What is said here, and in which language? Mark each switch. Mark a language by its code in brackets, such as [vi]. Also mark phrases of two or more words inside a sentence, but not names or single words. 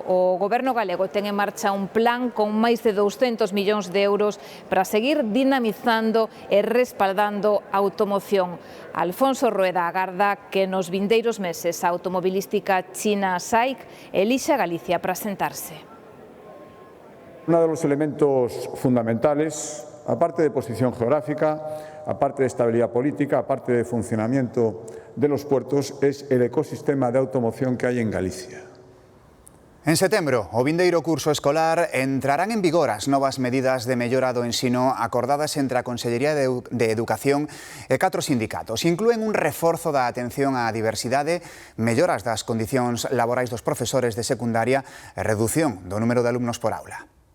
[gl] O Goberno galego ten en marcha un plan con máis de 200 millóns de euros para seguir dinamizando e respaldando a automoción. Alfonso Rueda agarda que nos vindeiros meses a automobilística china SAIC elixa Galicia para sentarse. [es] Uno de los elementos fundamentales, aparte de posición geográfica, aparte de estabilidad política, aparte de funcionamiento de los puertos, es el ecosistema de automoción que hay en Galicia. [gl] En setembro, o vindeiro curso escolar, entrarán en vigor as novas medidas de mellora do ensino acordadas entre a Consellería de Educación e 4 sindicatos. Inclúen un reforzo da atención á diversidade, melloras das condicións laborais dos profesores de secundaria e redución do número de alumnos por aula.